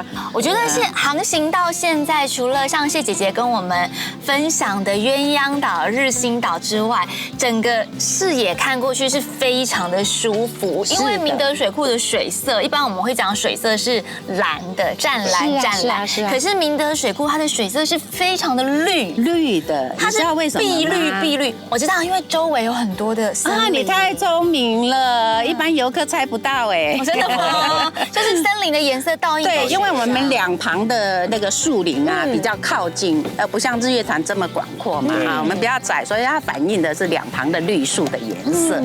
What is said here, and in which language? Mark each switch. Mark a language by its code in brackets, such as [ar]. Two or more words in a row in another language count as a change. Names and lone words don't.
[zh] 我覺得航行到現在，除了像謝姐姐跟我們分享的鴛鴦島、日心島之外，整個視野看過去是非常的舒服。因為明德水庫的水色，一般我們會講水色是藍的，湛藍湛藍。可是明德水庫它的水色是非常的綠的，它是碧綠。我知道，因為周圍有很多的森林。你太聰明了，一般游客猜不到哎。真的嗎？就是森林的顏色倒映。对，因為我們2旁的那個樹林啊比較靠近，不像日月潭這麼廣闊嘛啊，我們比較窄，所以它反映的是2旁的綠樹的顏色。